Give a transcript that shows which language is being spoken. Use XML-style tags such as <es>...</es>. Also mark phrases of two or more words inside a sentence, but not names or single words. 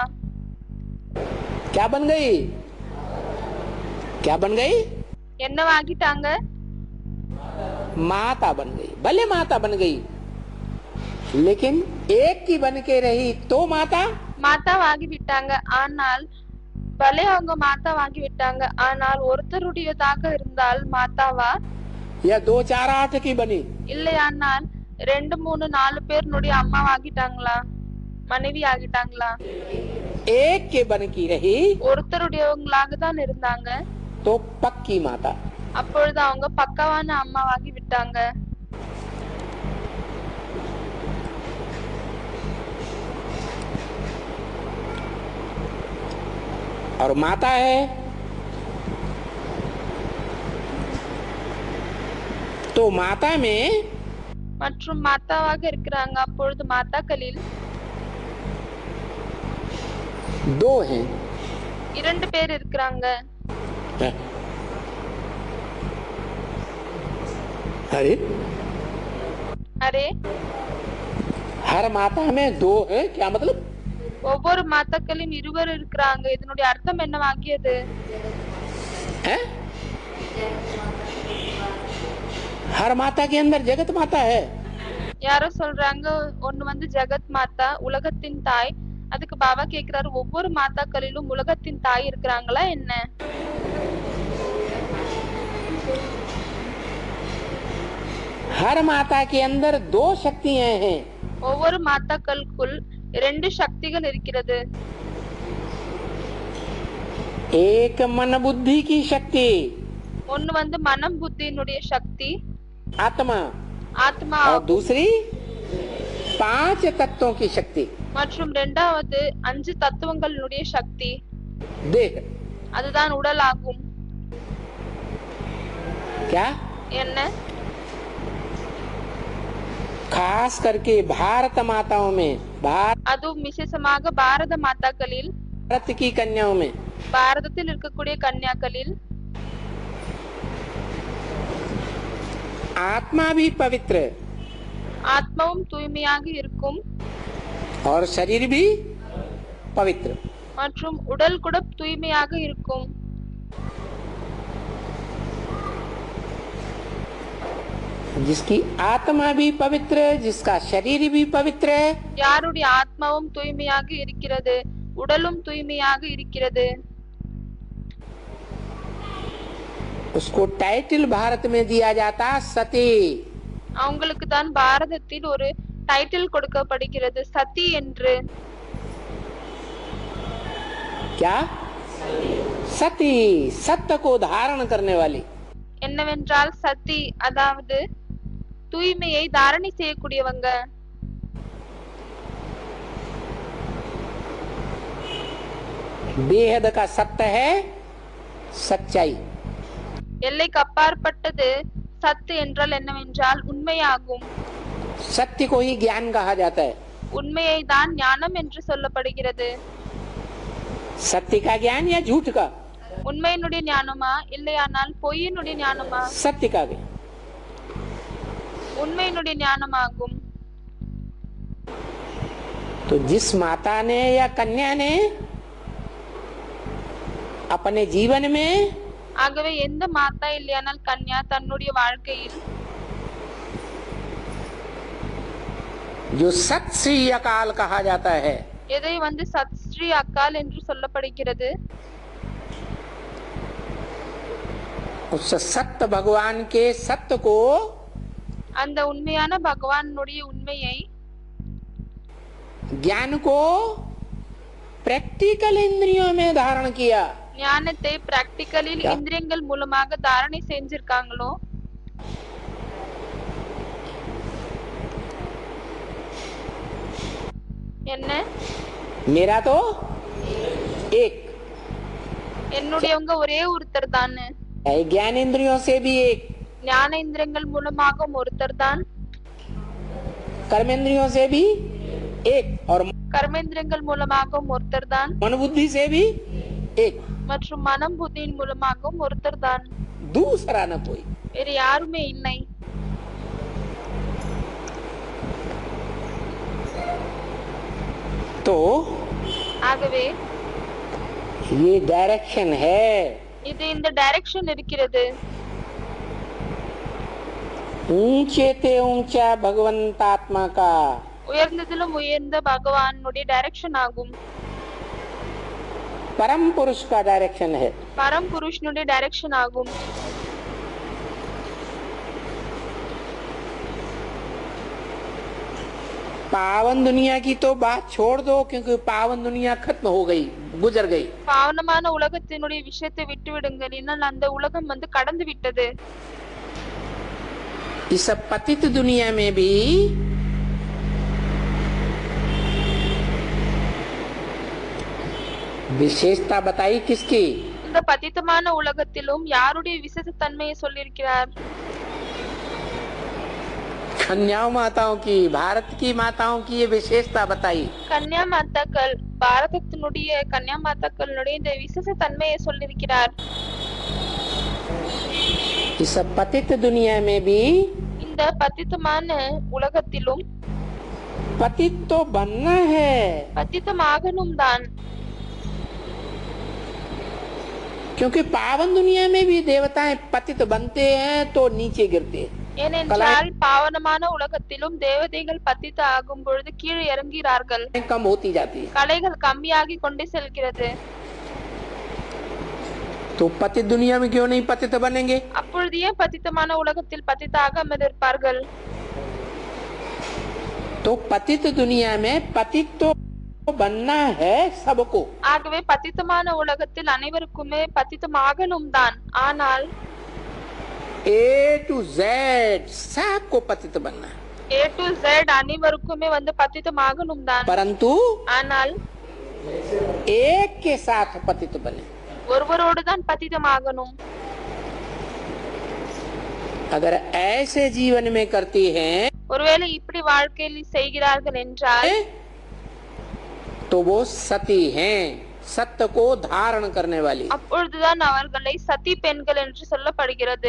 <hi>क्या बन गई? क्या बन गई?</hi> <ta>என்னவாகிட்டாங்க?</ta> <hi>माता बन गई। भले माता बन गई, लेकिन एक की बन के रही तो माता।</hi> <ta>மாதாவாகி விட்டாங்க, ஆனால் பலே அவங்க மாதாவாகி விட்டாங்க, ஆனால் ஒருத்தருடையதாக இருந்தால் மாதாவா?</ta> <hi>या 2 4 8 की बनी?</hi> <ta>இல்லையானால் 2 3 4 பேருடைய அம்மாவாகிட்டாங்களா, மனைவி ஆகிட்டாங்களா?</ta> <hi>एक के बन की रही</hi> <ta>ஒருத்தருடையவங்களாக தான் இருந்தாங்க,</ta> <hi>तो पक्की माता।</hi> <ta>அப்பொழுது அவங்க பக்காவான அம்மாவாகி விட்டாங்க.</ta> <hi>और माता है तो माता में</hi> <ta>மற்றும் மாதாவாக இருக்கிறாங்க, அப்பொழுது மாதாக்களில்</ta> <hi>2 हैं।</hi> <ta>2 பேர் இருக்கிறாங்க.</ta> <hi>अरे</hi> <ta>அரே,</ta> <hi>हर माता में 2 है, क्या मतलब?</hi> <ta>ஒவ்வொரு மாதாக்களிலும் 2 இருக்கிறாங்க. இதனுடைய அர்த்தம் என்னவாகியது?</ta> <hi>है? हर माता के अंदर जगत माता है।</hi> <ta>யாரோ சொல்றாங்க ஒன்னு வந்து</ta> <hi>जगत माता,</hi> <ta>உலகத்தின் தாய். அதுக்கு பாபா கேக்குறாரு, ஒவ்வொரு மாதாக்களிலும் உலகத்தின் தாய் இருக்கிறாங்களா என்ன?</ta> <hi>हर माता के अंदर 2 शक्तियां हैं।</hi> <ta>ஒவ்வொரு மாதாக்களுக்குள் 2 சக்திகள் இருக்கிறது.</ta> <hi>एक मन बुद्धि की शक्ति,</hi> <ta>ஒன்னு வந்து மனம் புத்தியினுடைய சக்தி,</ta> <hi>आत्मा,</hi> <ta>ஆத்மா,</ta> <hi>और दूसरी 5 तत्वों की शक्ति,</hi> <ta>மற்றும் இரண்டாவது 5 தத்துவங்களுடைய சக்தி,</ta> <hi>देह।</hi> <ta>அதுதான் உடல் ஆகும்.</ta> <hi>क्या?</hi> <ta>என்ன?</ta> <hi>खास करके भारत माताओं में,</hi> <ta>அதுவும் விசேஷமாக பாரத மாதாக்களில்,</ta> <hi>भारत की कन्याओं में</hi> <ta>பாரதத்தில் இருக்கக்கூடிய கன்யாக்களில்</ta> <hi>आत्मा भी पवित्र</hi> <ta>ஆத்மாவும் தூய்மையாக இருக்கும்,</ta> <hi>और शरीर भी पवित्र।</hi> <ta>மற்றும் உடல் கூட தூய்மையாக இருக்கும்.</ta> <hi>जिसकी आत्मा भी पवित्र, जिसका शरीर भी पवित्र है,</hi> <ta>யாருடைய ஆத்மாவும் தூய்மையாக இருக்கிறது, உடலும் தூய்மையாக இருக்கிறது,</ta> <hi>उसको टाइटल भारत में दिया जाता सती।</hi> <ta>அவங்களுக்கு தான் பாரதத்தில் ஒரு டைட்டில் கொடுக்கப்படுகிறது, சதி என்று.</ta> <hi>क्या? सती, सत्य को धारण करने वाली।</hi> <ta>என்னவென்றால் சதி, அதாவது தூய்மையை தாரணை செய்யக்கூடியவங்க.</ta> <hi>बेहद का सत्य है सच्चाई।</hi> <ta>எல்லைக்கு அப்பாற்பட்டது சத்து என்றால் என்னவென்றால் உண்மையாகும்.</ta> <hi>सत्य को ही ज्ञान कहा जाता है।</hi> <ta>உண்மையை தான் ஞானம் என்று சொல்லப்படுகிறது.</ta> <hi>सत्य का ज्ञान या झूठ का?</hi> <ta>உண்மையினுடைய ஞானமா இல்லையானால் பொய்யினுடைய ஞானமா?</ta> <hi>सत्य का ज्ञान।</hi> <ta>உண்மையினுடைய ஞானமாகும்.</ta> <hi>तो जिस माता ने या कन्या ने अपने जीवन में</hi> <ta>ஆகவே எந்த மாதா இல்லையானால் கன்யா தன்னுடைய வாழ்க்கையில்</ta> <hi>जो</hi> <pa>ਸਤਿ ਸ੍ਰੀ ਅਕਾਲ</pa> <hi>कहा जाता है,</hi> <ta>எதை வந்து</ta> <pa>ਸਤਿ ਸ੍ਰੀ ਅਕਾਲ</pa> <ta>என்று சொல்லப்படுகிறது?</ta> <hi>उस सत्य भगवान के सत्य को</hi> <ta>அந்த உண்மையான பகவானுடைய உண்மையை,</ta> <hi>ज्ञान को प्रैक्टिकल इंद्रियों में धारण किया।</hi> <ta>ஞானத்தை பிராக்டிகலில் இந்திரியங்கள் மூலமாக தாரணை செஞ்சிருக்காங்களோ, என்ன</ta> <hi>मेरा तो एक</hi> <ta>என்னுடையவங்க ஒரே ஒருத்தர் தான்,</ta> <hi>ज्ञान इंद्रियों से भी एक,</hi> <ta>ஞான இந்திரியங்கள் மூலமாகவும் ஒருத்தர் தான்,</ta> <hi>कर्मेंद्रियों से भी एक और</hi> <ta>கர்மேந்திரங்கள் மூலமாகவும் ஒருத்தர் தான்,</ta> <hi>मन बुद्धि से भी एक,</hi> <ta>மற்றும் மனம் புத்தியின் மூலமாகவும் ஒருத்தர் தான்.</ta> <hi>दूसरा न कोई।</hi> <ta>வேறு யாருமே இல்லை.</ta> <hi>तो</hi> <ta>ஆகவே</ta> <hi>ये डायरेक्शन है।</hi> <ta>இது இந்த டைரக்ஷன் இருக்கிறது.</ta> <hi>ऊंचे ते ऊंचा भगवंतात्मा का,</hi> <ta>உயர்ந்ததிலும் உயர்ந்த பகவானுடைய டைரக்ஷன் ஆகும்.</ta> <hi>परम पुरुष का डायरेक्शन है।</hi> <ta>பரம் புருஷனுடைய டைரக்ஷன் ஆகும்.</ta> <hi>पावन दुनिया की तो बात छोड़ दो, क्योंकि पावन दुनिया खत्म हो गई, गुजर गई।</hi> <ta>பாவனமான உலகத்தினுடைய விஷயத்தை விட்டு விடுங்கள், ஏன்னால் அந்த உலகம் வந்து கடந்து விட்டது.</ta> <hi>इस पतित दुनिया में भी विशेषता बताई किसकी?</hi> <ta>இந்த பதித்தமான உலகத்திலும் யாருடைய விசேஷ தன்மையை சொல்லியிருக்கிறார்?</ta> <hi>कन्याओं माताओं की, भारत की माताओं की ये विशेषता बताई।</hi> <ta>கன்யா மாதாக்கள், பாரதத்தினுடைய கன்யா மாதாக்களுடைய இந்த விசேஷ தன்மையை சொல்லியிருக்கிறார்.</ta> <hi>इस पतित दुनिया में भी</hi> <ta>இந்த பதித்தமான உலகத்திலும்</ta> <hi>पतित तो बनना है,</hi> <ta>பதித்தமாகணும் தான்.</ta> <hi>क्योंकि पावन दुनिया में भी देवताएं पतित बनते हैं तो नीचे गिरते हैं।</hi> <ta>ஏனென்றால் பாவனமான உலகத்திலும் தேவதைகள் பதித்த ஆகும் பொழுது கீழே இறங்குகிறார்கள்,</ta> <hi>कम होती जाती है।</hi> <ta>கலைகள் கம்மியாகி கொண்டே செல்கிறது.</ta> <hi>तो पतित दुनिया में क्यों नहीं पतित बनेंगे?</hi> <ta>அப்பொழுது ஏன் பதித்தமான உலகத்தில் பதித்தாகாமல் இருப்பார்கள்?</ta> <hi>तो पतित दुनिया में पतित तो बनना है सबको।</hi> <ta>ஆகவே பதித்தமான உலகத்தில் அனைவருக்குமே பதித்தமாகணும் தான். ஆனால்</ta> <en>A to Z</en> <hi>सबको पतित बनना है,</hi> <en>A to Z</en> <ta>அனைவருக்குமே வந்து பதித்தமாகணும் தான்.</ta> <hi>परंतु</hi> <ta>ஆனால்</ta> <hi>एक के साथ पतित बने।</hi> <ta>ஒருவரோடு தான் பதித்தமாகணும்.</ta> <hi>अगर ऐसे जीवन में करती हैं</hi> <ta>ஒருவேளை இப்படி வாழ்க்கையில் செய்கிறார்கள் என்றால்</ta> <hi>तो वो सती हैं, सत्य को धारण करने वाली।</hi> <ta>அப்பொழுதுதான் அவர்களை சதி பெண்கள் என்று சொல்லப்படுகிறது.</ta>